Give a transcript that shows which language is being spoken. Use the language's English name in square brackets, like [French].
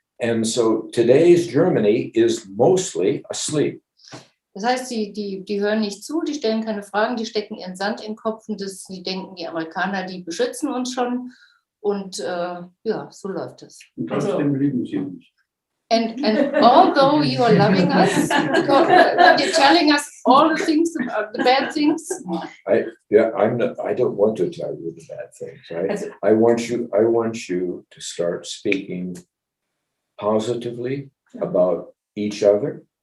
[English] And so today's Germany is mostly asleep. [German] Das heißt, die hören nicht zu, die stellen keine Fragen, die stecken ihren Sand in den Kopf und die denken, die Amerikaner, die beschützen uns schon. Und ja, so läuft es. Und trotzdem lieben sie uns. [English] And although you are loving us, you're telling us all the things, the bad things. I don't want to tell you the bad things. I want you to start speaking positively about each other.